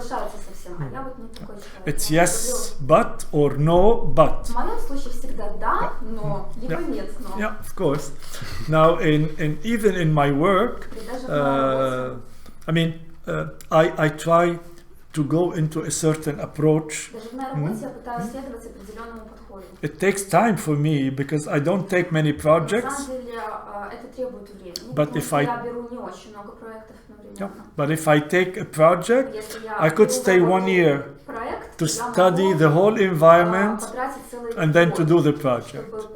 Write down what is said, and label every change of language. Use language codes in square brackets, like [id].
[ru] соглашаются со всем, а я вот не такой человек. [en] It's yes, but or no, but. [ru] В моем случае всегда да, но, либо нет, но. [en] Yeah, of course. Now, even in my work, I mean, I try to go into a certain approach. [ru] Даже в моей работе я пытаюсь следовать определенному подходу. [en] It takes time for me because I don't take many projects. [ru] На самом деле это требует времени, [en] But [ru] потому [en] if [ru] что [en] I [ru] я беру не очень много проектов одновременно. [en] But if I take a project, I could stay 1 year to study the whole environment and then to do the project.